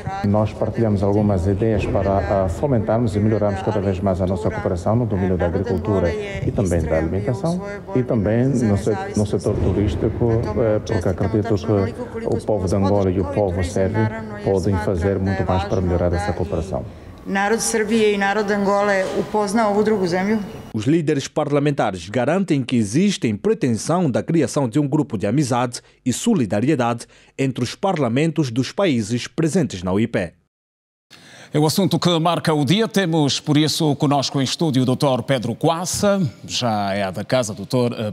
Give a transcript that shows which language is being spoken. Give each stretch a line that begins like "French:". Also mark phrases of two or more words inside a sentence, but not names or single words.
Portuguese: Nós partilhamos algumas ideias para fomentarmos e melhorarmos cada vez mais a nossa cooperação no domínio da agricultura e também da alimentação e também no setor turístico, porque acredito que o povo de Angola e o povo sérvio podem fazer muito mais para melhorar essa cooperação.
Serbian: Narod Srbije i narod Angole upozna ovu drugu zemlju?
Portuguese: Os líderes parlamentares garantem que existe pretensão da criação de um grupo de amizade e solidariedade entre os parlamentos dos países presentes na UIP. É o assunto que marca o dia. Temos, por isso, conosco em estúdio o Dr. Pedro Coaça, já é da casa, Dr.